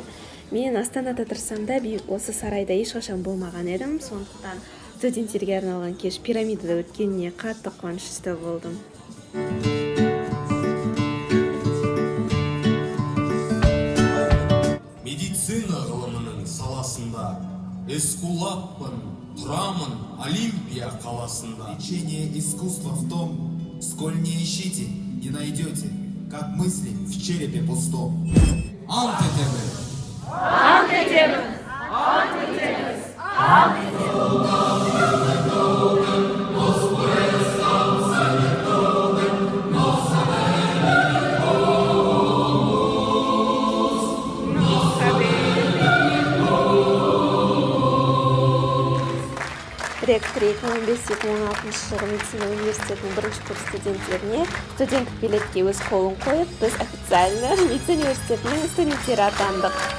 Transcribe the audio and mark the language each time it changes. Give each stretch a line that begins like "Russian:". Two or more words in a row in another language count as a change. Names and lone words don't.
Kazakh: Мен Астанада тұрсам да осы сарайда ешқашан болмаған едім, сондықтан студенттерге арналған кеш пирамидада өткеніне қатты қуанышты болдым. Медицина ғылымының саласында эскулаппын, тұрамын Олимпия қаласында.
Russian: Лечение искусства в том, сколь не ищите, не найдете, как мысли в черепе пустом.
Kazakh: Ант етемін! Ант етемін! Ант етеміз! Ант етеміз! Ректор 2015-2016 жылғы медицина университетінің бірінші курс студенттеріне студенттік билетке өз қолын қойып, біз официально медицина университетінің студенттері атандық.